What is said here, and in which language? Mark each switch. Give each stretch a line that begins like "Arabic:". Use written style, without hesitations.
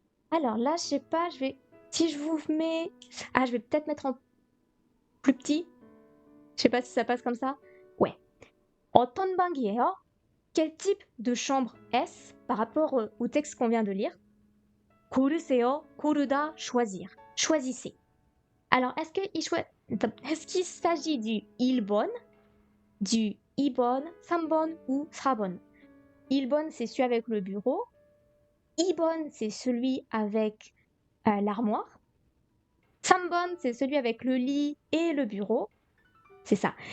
French: Alors là, je sais pas, si je vous mets... Ah, je vais peut-être mettre en plus petit. Je sais pas si ça passe comme ça.
Korean: Ouais. 어떤 방이에요?
French: Quel type de chambre est-ce par rapport au texte qu'on vient de lire?
Korean: 고르세요, 고르다, choisir.
French: Choisissez. Alors, est-ce qu'il s'agit du 1번, du 2번, 3번 ou 4번? 1번, c'est celui avec le bureau. 2번, c'est celui avec l'armoire. 3번, c'est celui avec le lit et le bureau. C'est ça.